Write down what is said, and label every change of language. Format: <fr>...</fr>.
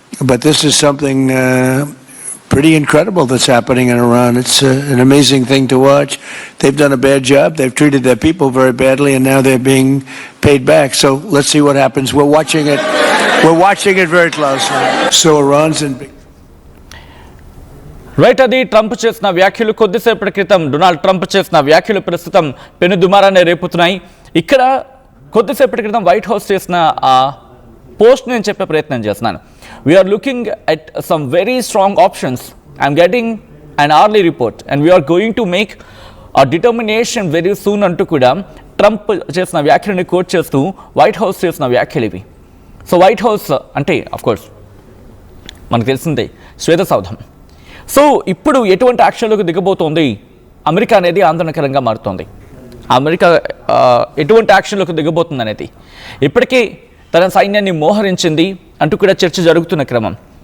<en>But this is something pretty incredible that's happening in Iran. It's an amazing thing to watch. They've done a bad job. They've treated their people very badly, and now they're being paid back. So let's see what happens. We're watching it. We're watching it very closely. So Iran's in big.</en> <te>Right, అది Trump చేసిన వ్యాఖ్యలు. కొద్దిసేపటి క్రితం Donald Trump చేసిన వ్యాఖ్యలు ప్రస్తుతం పెను దుమారాన్ని రేపుతున్నాయి. ఇక్కడ కొద్దిసేపటి క్రితం వైట్ హౌస్ చేసిన ఆ పోస్ట్ నేను చెప్పే ప్రయత్నం చేస్తున్నాను.</te> <en>We are looking at some very strong options. I'm getting an hourly report and we are going to make a determination very soon</en> <te>అంటూ కూడా ట్రంప్ చేసిన వ్యాఖ్యలని కోట్ చేస్తూ వైట్ హౌస్ చేసిన వ్యాఖ్యలు ఇవి. సో వైట్ హౌస్ అంటే అఫ్కోర్స్ మనకు తెలిసిందే శ్వేతసౌధం. సో ఇప్పుడు ఎటువంటి యాక్షన్లకు దిగబోతోంది అమెరికా అనేది ఆందోళనకరంగా మారుతోంది. అమెరికా ఎటువంటి యాక్షన్లకు దిగబోతుంది అనేది ఇప్పటికే తన సైన్యాన్ని మోహరించింది అంటూ కూడా చర్చ జరుగుతున్న క్రమం.</te>